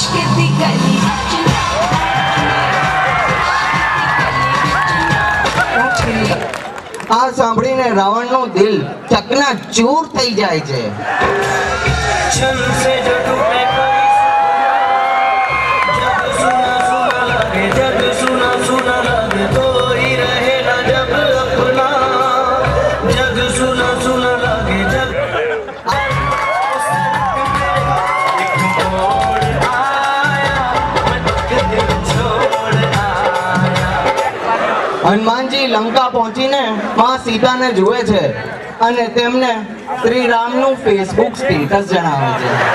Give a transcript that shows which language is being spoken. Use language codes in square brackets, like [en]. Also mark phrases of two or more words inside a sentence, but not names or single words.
[gu] આ સાંભળીને રાવણનું દિલ ચકનાચૂર થઈ જાય છે. [hi] क्षण से जो टूटे कोई जग सुना सुना लगे, जग सुना सुना लगे, तो ही रहे ना जब अपना, जग सुना सुना लगे, जग एक मोड़ आया, दिल छोड़ आया. [gu] હનુમાનજી લંકા પહોંચીને માં સીતાને જુએ છે અને તેમને શ્રી રામનું ફેસબુક સ્ટેટસ જણાવે છે.